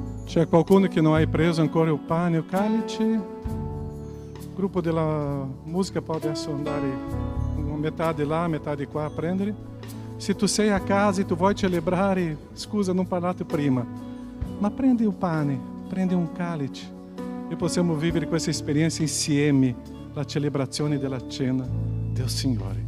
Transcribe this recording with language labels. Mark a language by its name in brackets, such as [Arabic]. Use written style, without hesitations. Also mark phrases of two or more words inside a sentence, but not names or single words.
[Italian] C'è qualcuno che non hai preso ancora il pane o il calice? Il gruppo della musica può adesso andare [Portuguese] metade lá, metade qua [Italian] a prendere. Se tu sei a casa e tu vuoi celebrare, scusa, non parlate prima, ma prendi il pane, prendi un calice e possiamo vivere questa esperienza insieme, la celebrazione della cena del Signore.